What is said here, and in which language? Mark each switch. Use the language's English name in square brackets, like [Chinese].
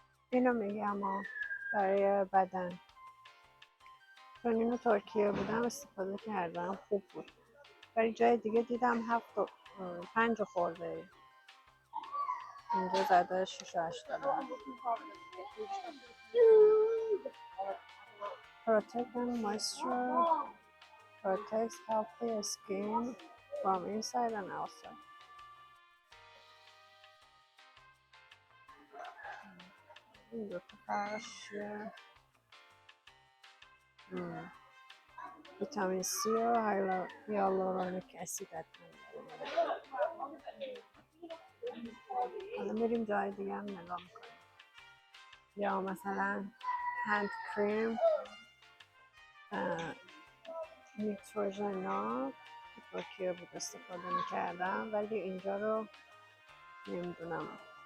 [Persian] اینو میگم برای بدن، چون اینو ترکیه بودم استفاده کردم خوب بود. برای جای دیگه دیدم 5 خورده، اینجا زده 6-8 دلار. [English] Protect and moisture, protects healthy skin from inside and outside. [Persian] این دو تا فرش ویتامین سی و هیالورونیک اسید حتما. حالا میریم جای دیگه هم نگاه میکنیم. یا مثلا هند کریم نیتروژنا ترکیه بود استفاده میکردم، ولی اینجا رو نمیدونم.